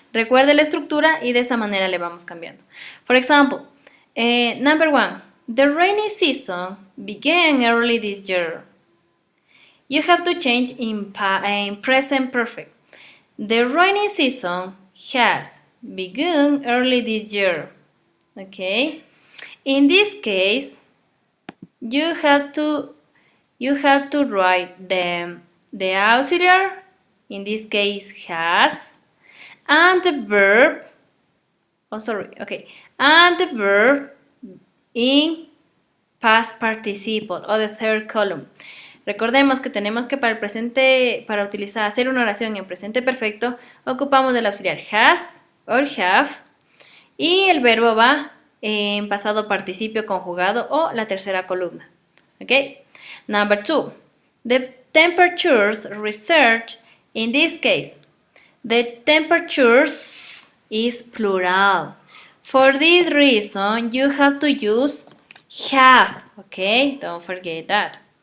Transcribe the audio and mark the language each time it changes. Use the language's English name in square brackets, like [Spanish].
[Spanish] Recuerde la estructura y de esa manera le vamos cambiando. [English] For example, number 1, the rainy season began early this year. You have to change in present perfect. The rainy season has begun early this year. Okay? In this case, you have to write the auxiliary, in this case has, and the verb, and the verb in past participle o the third column. [Spanish] Recordemos que tenemos que para el presente, para hacer una oración en presente perfecto, ocupamos del auxiliar has or have y el verbo va en pasado participio conjugado o la tercera columna. [English] Okay? Number 2. The temperatures research, in this case, the temperatures is plural. For this reason, you have to use have. Okay? Don't forget that.